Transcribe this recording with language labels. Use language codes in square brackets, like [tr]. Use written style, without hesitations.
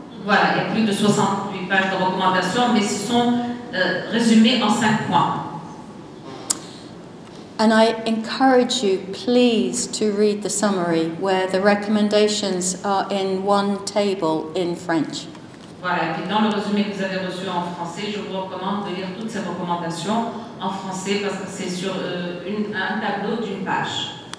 [fr] Voilà, il y a plus de 68 pages de recommandations, mais ce sont résumées en 5 points. [en] And I encourage you, please, to read the summary where the recommendations are in one table in French. [fr] Voilà, et puis dans le résumé que vous avez reçu en français, je vous recommande de lire toutes ces recommandations en français parce que c'est sur un tableau d'une page.